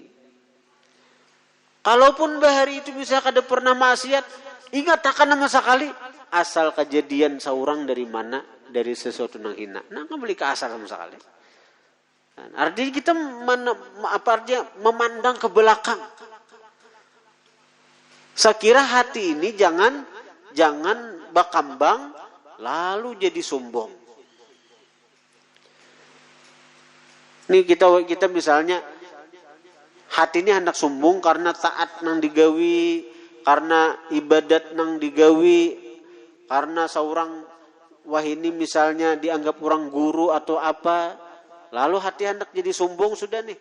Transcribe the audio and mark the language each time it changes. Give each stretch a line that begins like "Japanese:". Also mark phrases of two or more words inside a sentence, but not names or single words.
Banjar: Kalaupun bahari itu bisa kada pernah maksiat, ingat akan nama sekali asal kejadian seorang dari mana, dari sesuatu yang hina. Nah, kembali ke asal sama sekali. Artinya kita memandang ke belakang. Saya kira hati ini jangan berkembang lalu jadi sombong. Nih kita misalnya hati ini hendak sombong karena taat nang digawi, karena ibadat nang digawi, karena seorang wah ini misalnya dianggap orang guru atau apa, lalu hati hendak jadi sombong sudah nih.